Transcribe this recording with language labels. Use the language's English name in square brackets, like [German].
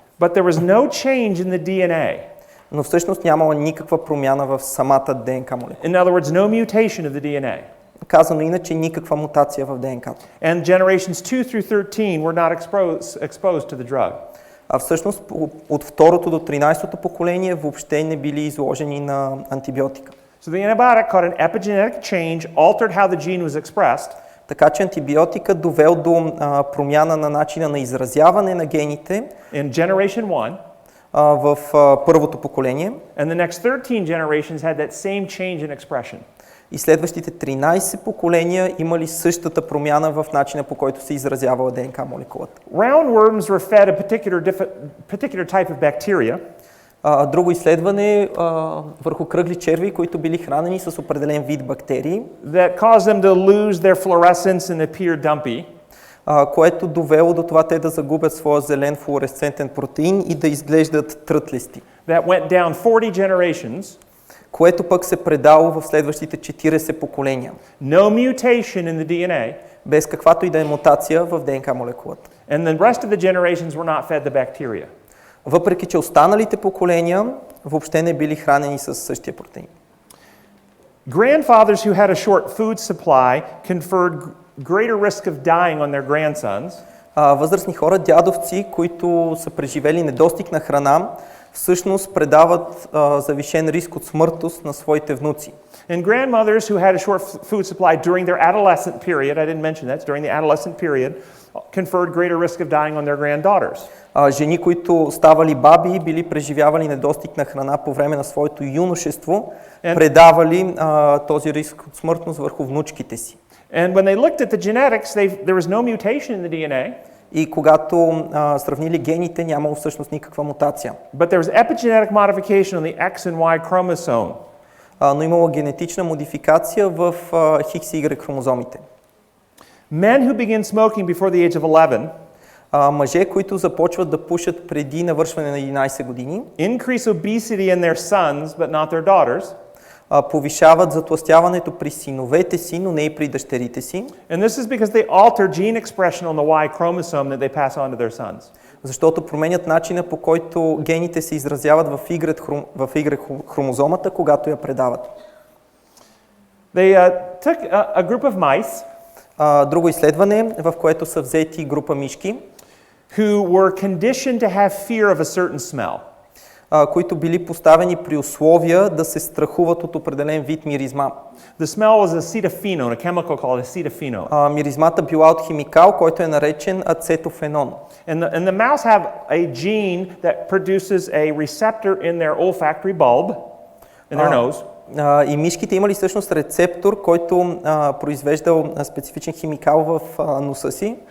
[English] But there was no change in the DNA. [Bulgarian] Но всъщност нямала никаква промяна в самата ДНК молекула. [English] In other words, no mutation of the DNA. [Bulgarian] Казано иначе, никаква мутация в ДНК-то. [English] And generations 2 through 13 were not exposed to the drug. [Bulgarian] А всъщност от второто до 13-то поколение въобще не били изложени на антибиотика. [English] So the antibiotic caught an epigenetic change, altered how the gene was expressed. [Bulgarian] Така че антибиотика довел до промяна на начина на изразяване на гените [English] In generation 1. [Bulgarian] В първото поколение. [English] And the next 13 generations had that same change in expression. [Bulgarian] И следващите 13 поколения имали същата промяна в начина, по който се изразявала ДНК молекулата. [English] Roundworms were fed a particular type of bacteria. [Bulgarian] Друго изследване върху кръгли черви, които били хранени с определен вид бактерии. [English] That caused them to lose their fluorescence and appear dumpy. [Bulgarian] Което довело до това те да загубят своя зелен флуоресцентен протеин и да изглеждат трътлести. [English] That went down 40 generations. [Bulgarian] Което пък се предало в следващите 40 поколения. [English] No mutation in the DNA. [Bulgarian] Без каквато и да е мутация в ДНК молекулата. [English] And the rest of the generations were not fed the bacteria. [Bulgarian] Въпреки че останалите поколения въобще не били хранени с същия протеин. [English] Grandfathers who had a short food supply conferred greater risk of dying on their grandsons. [Bulgarian] Възрастни хора, дядовци, които са преживели недостиг на храна, всъщност предават завишен риск от смъртност на своите внуци. [English] And grandmothers who had a short food supply during their adolescent period, I didn't mention that, during the adolescent period, conferred greater risk of dying on their granddaughters. [Bulgarian] Жени, които ставали баби, били преживявали недостиг на храна по време на своето юношество, предавали този риск от смъртност върху внучките си. [English] And when they looked at the genetics, there was no mutation in the DNA. [Bulgarian] И когато сравнили гените, нямало всъщност никаква мутация. [English] But there was epigenetic modification on the X and Y chromosome. [Bulgarian] Но имало генетична модификация в Хикс и Y хромозомите. [English] Men who begin smoking before the age of 11 [Bulgarian] мъже, които започват да пушат преди навършване на 11 години, [English] increase obesity in their sons, but not their daughters. [Bulgarian] Повишават затлъстяването при синовете си, но не и при дъщерите си. [English] And this is because they alter gene expression on the Y chromosome that they pass on to their sons. [Bulgarian] Защото променят начина, по който гените се изразяват в Y хромозомата, когато я предават. [English] They took a group of mice. [Bulgarian] Друго изследване, в което са взети група мишки. [English] who were conditioned to have fear of a certain smell. [Bulgarian] Които били поставени при условия да се страхуват от определен вид миризма. [English] The smell was acetophenone, a chemical called acetophenone. [Bulgarian] Миризмата била от химикал, който е наречен ацетофенон. [English] And the mouse have a gene that produces a receptor in their olfactory bulb, in their nose. [Bulgarian] И мишките имали всъщност рецептор, който произвеждал специфичен химикал в носа си,